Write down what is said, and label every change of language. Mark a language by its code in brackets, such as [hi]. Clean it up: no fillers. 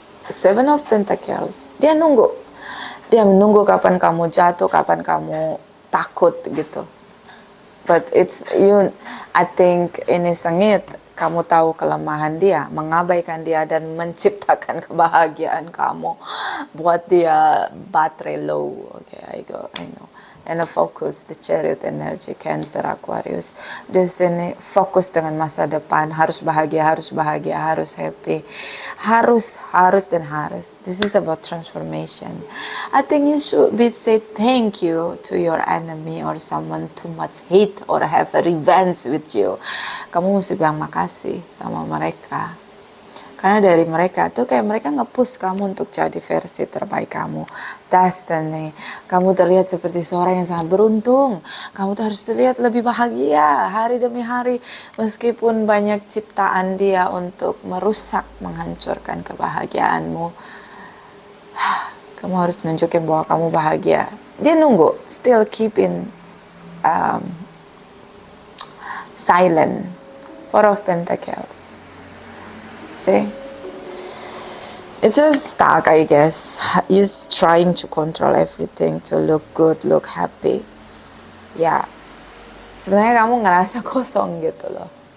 [id] Seven of Pentacles, dia menunggu kapan kamu jatuh, kapan kamu takut gitu. [en] But it's you, I think [id] ini sengit. Kamu tahu kelemahan dia, mengabaikan dia dan menciptakan kebahagiaan kamu, buat dia baterai low. [en] Okay, I know. And a focus, the Chariot energy, Cancer, Aquarius. [id] Di sini fokus dengan masa depan, harus bahagia, harus happy, harus. [en] This is about transformation. I think you should say thank you to your enemy or someone too much hate or have a revenge with you. [id] Kamu mesti bilang makasih sama mereka. Karena dari mereka tuh kayak mereka nge-push kamu untuk jadi versi terbaik kamu. Destiny. Kamu terlihat seperti seorang yang sangat beruntung. Kamu tuh harus terlihat lebih bahagia hari demi hari. Meskipun banyak ciptaan dia untuk merusak, menghancurkan kebahagiaanmu. Kamu harus nunjukin bahwa kamu bahagia. Dia nunggu. [en] Still keeping silent. Four of Pentacles. See, it's just stuck, I guess. He's trying to control everything to look good, look happy. [id] Ya, sebenarnya kamu ngerasa kosong gitu loh.